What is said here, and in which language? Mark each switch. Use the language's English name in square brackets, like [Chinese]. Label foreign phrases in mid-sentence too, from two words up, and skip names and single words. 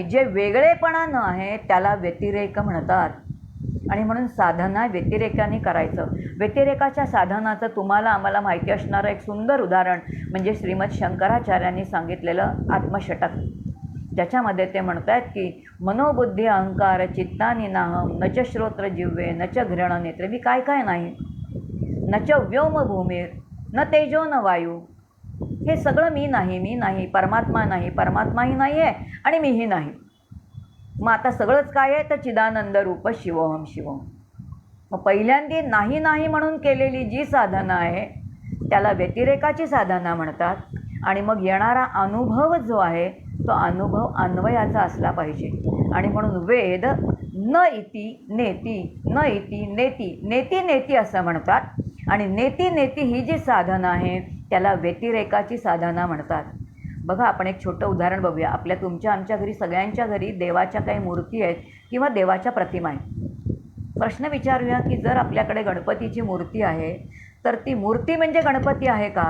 [Marathi] जे वेगळेपणानं आहे त्याला व्यतिरेक म्हणतात. आणि म्हणून साधना व्यतिरेकाने करायचं. व्यतिरेकाच्या साधनाचं तुम्हाला आम्हाला माहिती असणारं एक सुंदर उदाहरण म्हणजे श्रीमद शंकराचार्यांनी सांगितलेलं आत्मषटक, ज्याच्यामध्ये ते म्हणत आहेत की [Sanskrit] मनोबुद्धी अहंकार चित्तानी नाहम न च श्रोत्र जिव्हे न च घृण नेत्र. [Marathi] मी काय काय नाही, [Sanskrit] न च व्योम भूमीर न तेजो न वायू. [Marathi] हे सगळं मी नाही, मी नाही, परमात्मा नाही, परमात्माही नाही आहे आणि मीही नाही. मग आता सगळंच काय आहे तर [Sanskrit] चिदानंद रूप शिवोहम शिवोहम. [Marathi] मग पहिल्यांदी नाही नाही म्हणून केलेली जी साधना आहे त्याला व्यतिरेकाची साधना म्हणतात. आणि मग येणारा अनुभव जो आहे तो अनुभव अन्वयाचा असला पाहिजे. आणि म्हणून वेद [Sanskrit] न इति नेती, न इति नेती, नेती नेती [Marathi] असं म्हणतात. आणि नेती नेती ही जी साधना आहे त्याला व्यतिरेकाची साधना म्हणतात. बघा, आपण एक छोटं उदाहरण बघूया. तुमच्या आमच्या घरी सगळ्यांच्या घरी देवाच्या काही मूर्ती आहेत किंवा देवाच्या प्रतिमा आहेत. प्रश्न विचारूया की जर आपल्याकडे गणपतीची मूर्ती आहे तर ती मूर्ती म्हणजे गणपती आहे का?